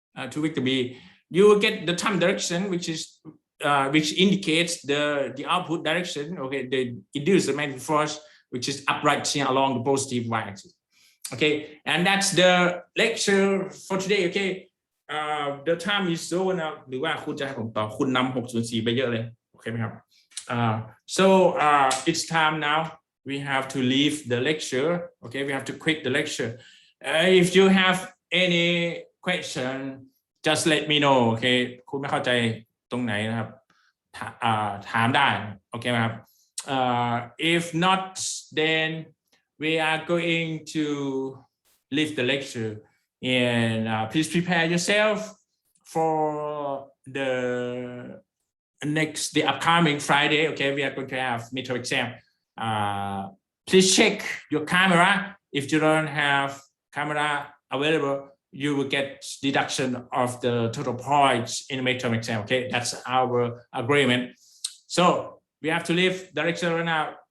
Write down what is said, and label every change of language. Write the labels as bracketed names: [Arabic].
[English] To vector B, you will get the time direction, which indicates the output direction. Okay, the induced magnetic force, which is upright here along the positive y-axis. Okay, and that's the lecture for today. Okay, the time is over now. [Thai] หรือว่าคุณจะให้ผมต่อคุณนำ604ไปเยอะเลยโอเคไหมครับ [English] so it's time now. We have to leave the lecture. Okay, we have to quit the lecture. If you have any question, just let me know. Okay, [Thai] คุณไม่เข้าใจตรงไหนนะครับถามได้โอเคไหมครับ [English] if not, then we are going to leave the lecture, and please prepare yourself for the upcoming Friday. Okay, we are going to have midterm exam. Please check your camera. If you don't have camera available, you will get deduction of the total points in the midterm exam. Okay, that's our agreement. So we have to leave the lecture right now.